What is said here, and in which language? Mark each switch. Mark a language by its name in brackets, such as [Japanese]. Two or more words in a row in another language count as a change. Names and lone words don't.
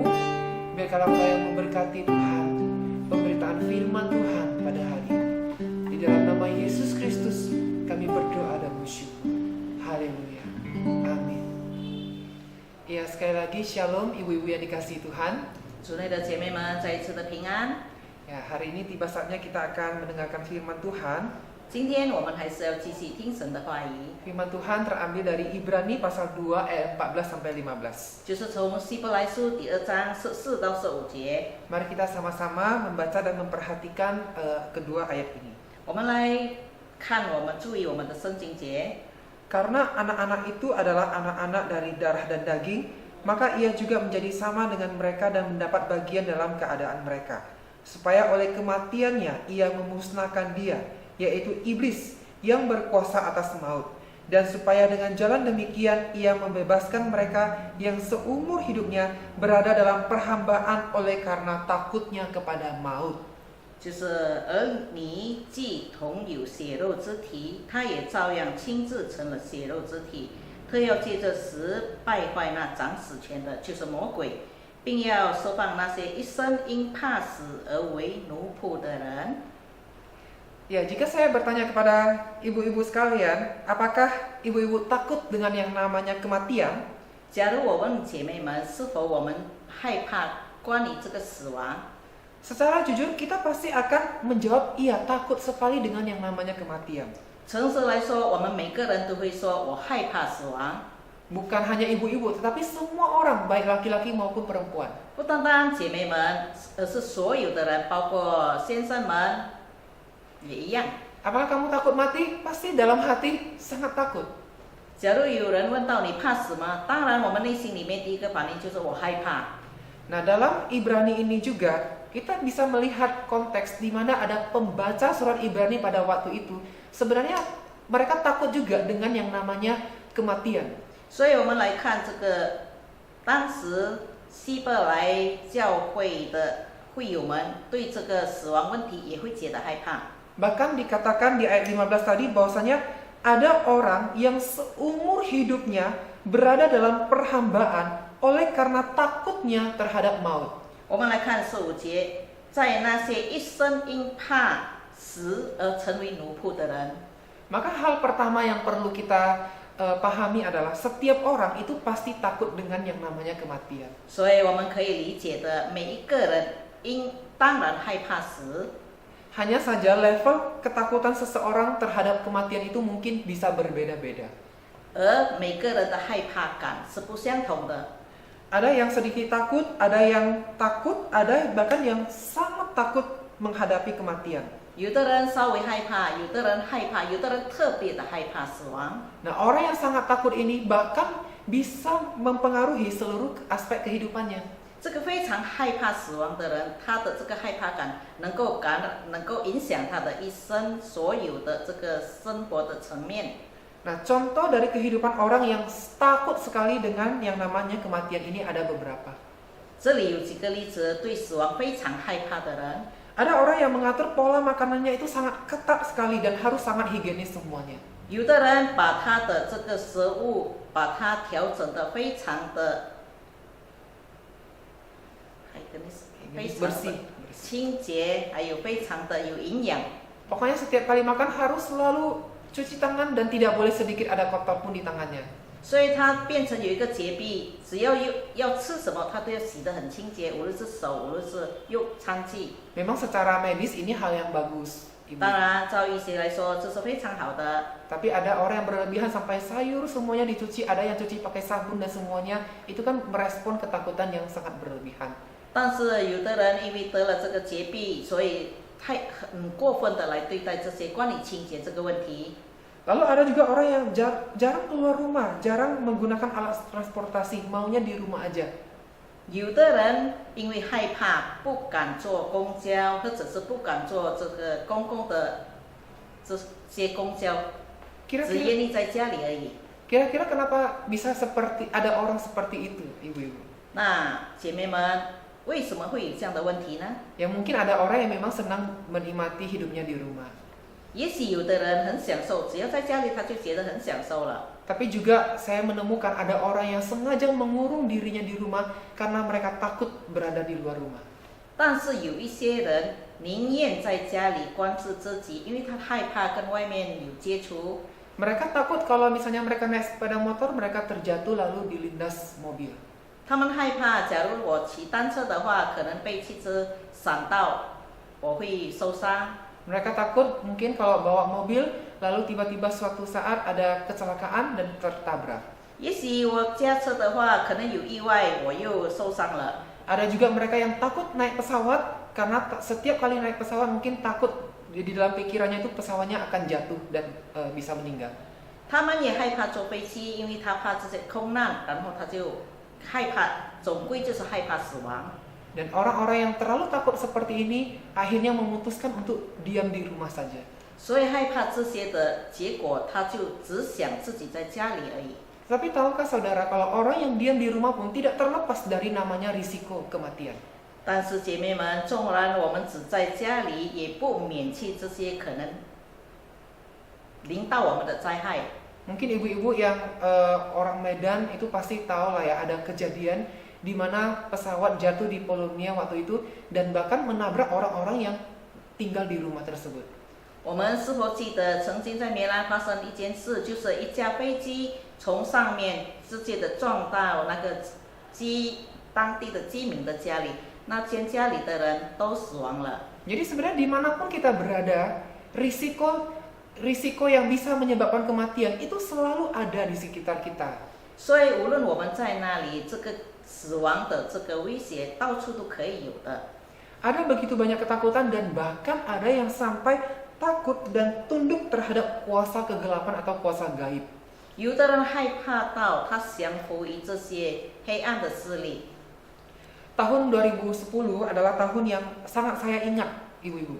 [Indonesian] Biarkanlah Engkau yang memberkati Tuhan pemberitaan firman Tuhan pada hari ini. Di dalam nama Yesus Kristus kami berdoa dan bersyukur. Haleluya. Amin. Ya, sekali lagi shalom ibu-ibu yang dikasihi Tuhan. [Chinese] 主内的姐妹们，再一次的平安。 [Indonesian] Ya, hari ini tiba saatnya kita akan mendengarkan firman Tuhan. [Chinese] 今天我们还是要继续听神的话语， [Indonesian] Firman Tuhan terambil dari Ibrani pasal 2 ayat 14 sampai 15. [Chinese] 就是从希伯来书第2章14到15节。 [Indonesian] Mari kita sama-sama membaca dan memperhatikan kedua ayat ini. [Chinese] 我们来看，我们注意我们的圣经节。 [Indonesian] Karena anak-anak itu adalah anak-anak dari darah dan daging, maka ia juga menjadi sama dengan mereka dan mendapat bagian dalam keadaan mereka. Supaya oleh kematiannya ia memusnahkan dia, yaitu iblis yang berkuasa atas maut. Dan supaya dengan jalan demikian ia membebaskan mereka yang seumur hidupnya berada dalam perhambaan oleh karena takutnya kepada maut. [Chinese] 就是而你既同有血肉之体，他也照样亲自成了血肉之体，特要借着死败坏那掌死权的，就是魔鬼，并要释放那些一生因怕死而为奴仆的人。 [Indonesian] Ya, jika saya bertanya kepada ibu-ibu sekalian, apakah ibu-ibu takut dengan yang namanya kematian? [Chinese] 假如我问姐妹们，是否我们害怕关于这个死亡？ [Indonesian] Secara jujur kita pasti akan menjawab iya, takut sekali dengan yang namanya kematian. [Chinese] 诚实来说，我们每个人都会说我害怕死亡。 [Indonesian] Bukan hanya ibu-ibu, tetapi semua orang, baik laki-laki maupun perempuan. [Chinese] 不单单姐妹们，而是所有的人，包括先生们也一样。 [Indonesian] Apakah kamu takut mati? Pasti dalam hati sangat takut. [Chinese] 假如有人问到你怕死吗？当然，我们内心里面第一个反应就是我害怕。 [Indonesian] Nah, dalam Ibrani ini juga kita bisa melihat konteks di mana ada pembaca surat Ibrani pada waktu itu. Sebenarnya mereka takut juga dengan yang namanya kematian. [Chinese] 所以我们来看这个，当时希伯来教会的会友们对这个死亡问题也会觉得害怕。 [Indonesian] Bahkan dikatakan di ayat 15 tadi bahwasanya ada orang yang seumur hidupnya berada dalam perhambaan oleh karena takutnya terhadap maut. [Chinese] 我们来看15节，在那些一生因怕死而成为奴仆的人。 [Indonesian] Maka hal pertama yang perlu kita pahami adalah setiap orang itu pasti takut dengan yang namanya kematian. [Chinese] 所以我们可以理解的，每一个人当然害怕死。 [Indonesian] Hanya saja level ketakutan seseorang terhadap kematian itu mungkin bisa berbeda-beda. [Chinese] 而每个人的害怕感是不相同的。 [Indonesian] Ada yang sedikit takut, ada yang takut, ada bahkan yang sangat takut menghadapi kematian. [Chinese] 有的人稍微害怕，有的人害怕，有的人特别的害怕死亡。 [Indonesian] Nah, orang yang sangat takut ini bahkan bisa mempengaruhi seluruh aspek kehidupannya. [Chinese] 这个非常害怕死亡的人，他的这个害怕感能够影响他的一生所有的这个生活的层面。 [Indonesian] Nah, contoh dari kehidupan orang yang takut sekali dengan yang namanya kematian ini ada beberapa. [Chinese] 这里有几个例子，对死亡非常害怕的人。 [Indonesian] Ada orang yang mengatur pola makanannya itu sangat ketat sekali dan harus sangat higienis semuanya. [Chinese] 有的人把他的这个食物，把它调整得非常的 [Indonesian] bersih. [Chinese] 清洁，还有非常的有营养。 [Indonesian] Pokoknya setiap kali makan harus selalu cuci tangan dan tidak boleh sedikit ada kotor pun di tangannya. [Chinese] 所以他变成有一个洁癖，只要吃什么，他都要洗得很清洁，无论是手，无论是用餐具。 [Indonesian] Memang secara medis ini hal yang bagus, Ibu. [Chinese] 当然，照医学来说，这是非常好的。 [Indonesian] Tapi ada orang yang berlebihan sampai sayur semuanya dicuci, ada yang cuci pakai sabun dan semuanya itu kan merespon ketakutan yang sangat berlebihan. [Chinese] 但是有的人因为得了这个洁癖，所以很过分的来对待这些关于清洁这个问题。 [Indonesian] Lalu ada juga orang yang jarang keluar rumah, jarang menggunakan alat transportasi, maunya di rumah aja. [Chinese] 有的人因为害怕，不敢坐公交，或者是不敢坐这个公共的这些公交，只 [Indonesian] Kira-kira [Chinese] 愿意在家里而已。 [Indonesian] kira-kira kenapa bisa seperti ada orang seperti itu, ibu-ibu? [Chinese] 那姐妹们，为什么会有这样的问题呢？ [Indonesian] Ya mungkin ada orang yang memang senang menikmati hidupnya di rumah. [Chinese] 也许有的人很享受，只要在家里他就觉得很享受了。 [Indonesian] Tapi juga saya menemukan ada orang yang sengaja mengurung dirinya di rumah karena mereka takut berada di luar rumah. [Chinese] 但是有一些人宁愿在家里关注自己，因为他害怕跟外面有接触。 [Indonesian] Mereka takut kalau misalnya mereka naik sepeda motor, mereka terjatuh lalu dilindas mobil. [Chinese] 他们害怕，假如我骑单车的话，可能被汽车闪到，我会受伤。 [Indonesian] Mereka takut mungkin kalau bawa mobil, lalu tiba-tiba suatu saat ada kecelakaan dan tertabrak. [Chinese] 也许我驾车的话，可能有意外，我又受伤了。 [Indonesian] Ada juga mereka yang takut naik pesawat karena setiap kali naik pesawat mungkin takut di dalam pikirannya itu pesawatnya akan jatuh dan bisa meninggal. [Chinese] 他们也害怕坐飞机，因为他怕这些空难，然后他就害怕，总归就是害怕死亡。 [Indonesian] Dan orang-orang yang terlalu takut seperti ini akhirnya memutuskan untuk diam di rumah saja. [Chinese] 所以害怕这些的结果，他就只想自己在家里而已。 [Indonesian] Tapi tahukah saudara kalau orang yang diam di rumah pun tidak terlepas dari namanya risiko kematian. [Chinese] 但是姐妹们，纵然我们只在家里，也不免去这些可能临到我们的灾害。 [Indonesian] Mungkin ibu-ibu yang orang Medan itu pasti tahu lah ya, ada kejadian di mana pesawat jatuh di Polonia waktu itu dan bahkan menabrak orang-orang yang tinggal di rumah tersebut. [Chinese] 我们是否记得曾经在梅兰发生一件事，就是一架飞机从上面直接的撞到那个当地的居民的家里，那间家里的人都死亡了。 [Indonesian] Jadi sebenarnya dimanapun kita berada, risiko yang bisa menyebabkan kematian itu selalu ada di sekitar kita. [Chinese] 所以无论我们在哪里，这个死亡的这个威胁到处都可以有的。 [Indonesian] Ada begitu banyak ketakutan dan bahkan ada yang sampai takut dan tunduk terhadap kuasa kegelapan atau kuasa gaib. [Chinese] 有的人害怕到他降服于这些黑暗的势力。 [Indonesian] Tahun 2010 adalah tahun yang sangat saya ingat, ibu-ibu.